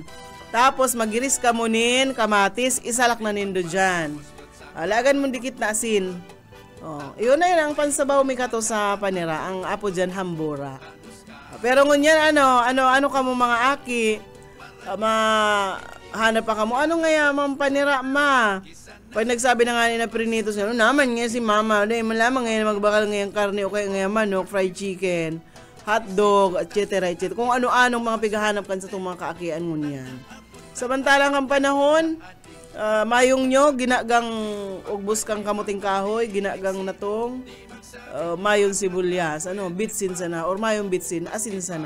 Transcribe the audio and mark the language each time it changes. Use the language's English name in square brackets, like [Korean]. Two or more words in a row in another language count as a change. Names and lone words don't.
[Bikol] Tapos magiris ka mo nin, kamatis, isalak na nindo dyan. Lagan mo dikit na asin. Iyon na yun ang pansabaw mi kato sa panira, ang apo dyan hambura. Pero ngunyan, ano ka mo mga aki, hanap pa ka mo, ano nga mga panira ma? Pag nagsabi na nga ni na prinitos, naman nga si mama, dahil malamang ngayon magbakal ngayong karne o kaya ngayon manok, [English] fried chicken, [Bikol] hotdog, etc. Kung ano-anong mga pigahanap kan sa itong mga kaakian ngunyan. Samantalang ang panahon, mayong nyo, ginagang ugbos kang kamuting kahoy, ginagang natong, mayong sibulyas, bitsin sana, or mayong bitsin, asin sana.